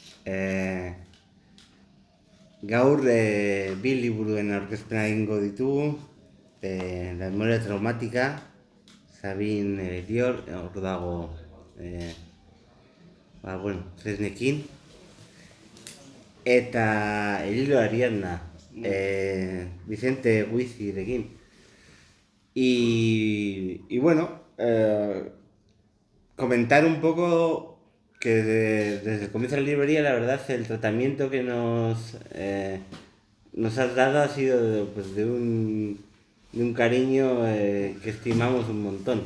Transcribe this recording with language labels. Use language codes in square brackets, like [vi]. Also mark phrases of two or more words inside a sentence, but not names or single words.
[eu] Gaur bi liburuen aurkezpena egingo ditugu. La memoria traumática, Sabin Dior, hor dago Tresnekin. Eta el hilo Ariadna, Vicente Guizirekin. [es] Y bueno, comentar un poco que desde el comienzo de la librería, la verdad, el tratamiento que nos has dado ha sido de un cariño que estimamos un montón.